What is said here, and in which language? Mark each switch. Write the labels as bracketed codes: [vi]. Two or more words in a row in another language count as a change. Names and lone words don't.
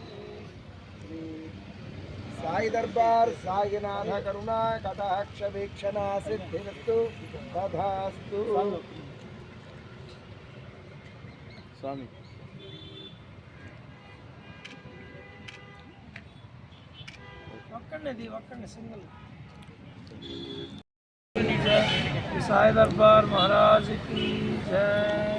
[sa] श्री साई दरबार साईनाथ करुणा कटाक्ष वीक्षणा सिद्धिरस्तु तथास्तु. [te] స్వామి ఒక్కండి సింగిల్. [hi] साई दरबार महाराज की जय.